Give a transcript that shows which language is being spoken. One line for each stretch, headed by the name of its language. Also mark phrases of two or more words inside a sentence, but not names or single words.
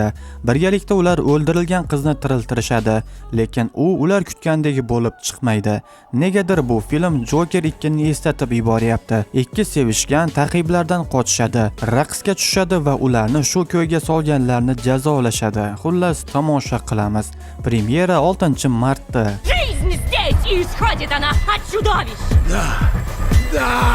Uzbek: Birgalikda ular o'ldirilgan qizni tiriltirishadi, lekin ular kutgandagi bo'lib chiqmaydi. Negadir bu film Joker 2ni eslatib yuboryapti. Ikki sevishgan ta'qiblardan qochishadi, raqsga tushadi va ularni shu ko'yga solganlarni jazolashadi. Xullas, tomosha qilamiz. Premyera 6-martda.
Russian: Жизнь здесь, и исходит она от чудовищ! Да!